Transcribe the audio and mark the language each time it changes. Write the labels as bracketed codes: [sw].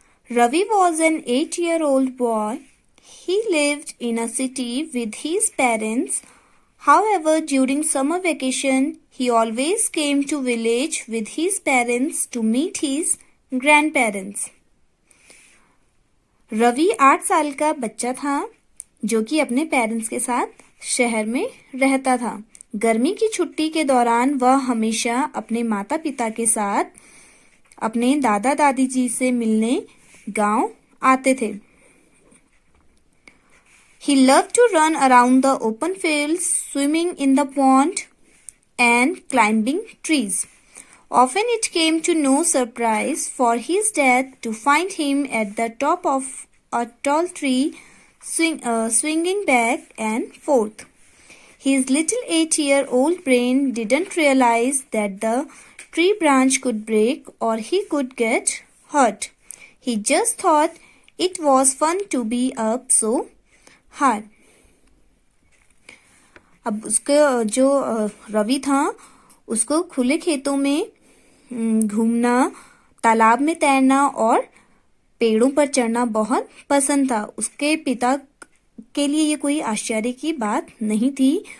[en] Ravi was an 8-year-old boy. He lived in a city with his parents. However, during summer vacation, he always came to village with his parents to meet his grandparents. [hi] Ravi 8 साल का बच्चा था जो कि अपने parents के साथ शहर में रहता था। गर्मी की छुट्टी के दौरान वह हमेशा अपने माता पिता के साथ अपने दादा दादी जी से मिलने गांव आते थे। [en] He loved to run around the open fields, swimming in the pond, and climbing trees. Often it came to no surprise for his dad to find him at the top of a tall tree, swinging back and forth. His little 8-year-old brain didn't realize that the tree branch could break or he could get hurt. He just thought it was fun to be up so high. [hi] अब उसका जो रवि था उसको खुले खेतों में घूमना, तालाब में तैरना और पेड़ों पर चढ़ना बहुत पसंद था। उसके पिता के लिए ये कोई आश्चर्य की बात नहीं थी।